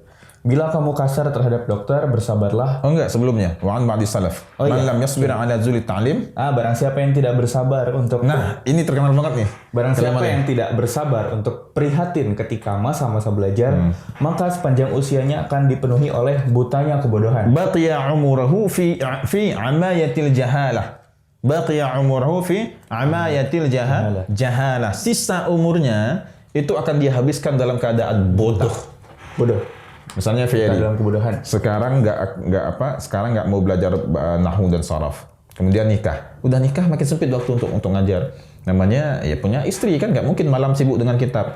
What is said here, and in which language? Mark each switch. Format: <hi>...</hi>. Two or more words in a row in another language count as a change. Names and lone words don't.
<id>Bila kamu kasar terhadap dokter, bersabarlah. Oh enggak, sebelumnya.</id> <ar>وعن بعض السلف. من لم يصبر على ذل التعلم.</ar> <id>Barang siapa yang tidak bersabar untuk... Nah, ini terkenal banget nih. Barang siapa yang tidak bersabar untuk prihatin ketika masa-masa belajar, maka sepanjang usianya akan dipenuhi oleh butanya kebodohan.</id> <ar>بقي عمره في عماية الجهالة. بقي عمره في عماية الجهالة.</ar> <id>Sisa umurnya itu akan dihabiskan dalam keadaan bodoh. Misalnya Ferry, dalam kebodohan. Sekarang nggak mau belajar nahwu dan saraf. kemudian nikah. Udah nikah makin sempit waktu untuk ngajar. Namanya ya punya istri kan, nggak mungkin malam sibuk dengan kitab.</id>